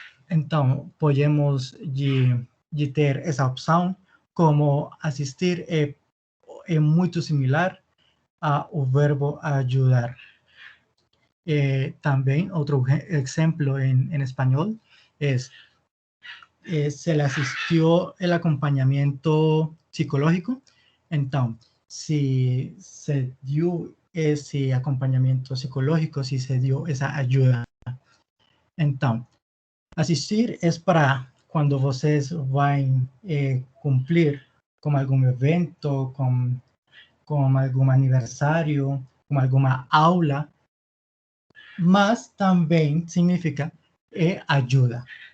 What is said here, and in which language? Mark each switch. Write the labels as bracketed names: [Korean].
[Portuguese] Então, podemos de ter essa opção, como assistir é muito similar ao verbo ajudar. Também, outro exemplo em espanhol, [Spanish] es, se le asistió el acompañamiento psicológico. Entonces, si se dio ese acompañamiento psicológico, si se dio esa ayuda. [Portuguese] Entonces, asistir es para quando vocês vão cumprir com algum evento, com algum aniversário, com alguma aula, mas também significa ajuda.